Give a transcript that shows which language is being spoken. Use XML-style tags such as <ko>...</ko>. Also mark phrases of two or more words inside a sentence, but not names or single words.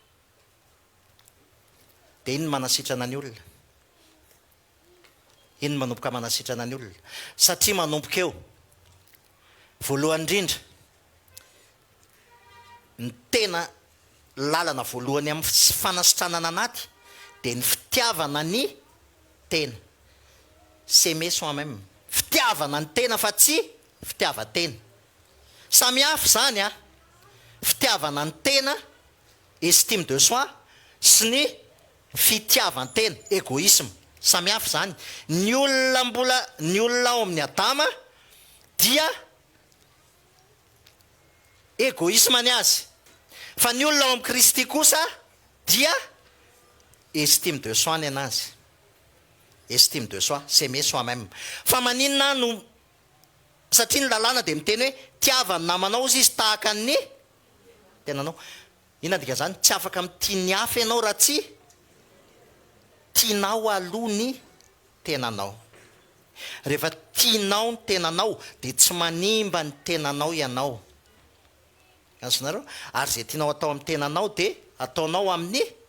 <mg>de iny manasitrana ny olona iny manomboka manasitrana ny olona satria manomboka eo voalohany indrindra ny tena lalana voalohany amin'ny fanasitranana anaty de ny fitiavana ny tena</mg> <fr>s'aimer soi-même</fr> <mg>fitiavana ny tena fa tsy fitiava-tena samy hafa zany fitiavana ny tena</mg> <fr>estime de soi</fr> <mg>sy ny fitiavan-tena égoïsme samy hafa zany ny olona ao amin'ny Adama dia égoïsme ny azy fa ny olona ao amin'ny Kristy kosa dia</mg> <fr>estime de soi</fr> <mg>ny anazy</mg> <fr>estime de soi s'aimer soi-même</fr> <mg>fa maninona no satria ny lalàna de miteny hoe tiavany namanao izy tahaka ny tenanao ina dika zany tsy afaka mitia ny hafa ianao raha tsy tianao aloha ny tenanao rehefa tianao ny tenanao de tsy manimba ny tenanao ianao azonareo ary zay tianao atao amin'ny tenanao de ataonao amin'ny</mg>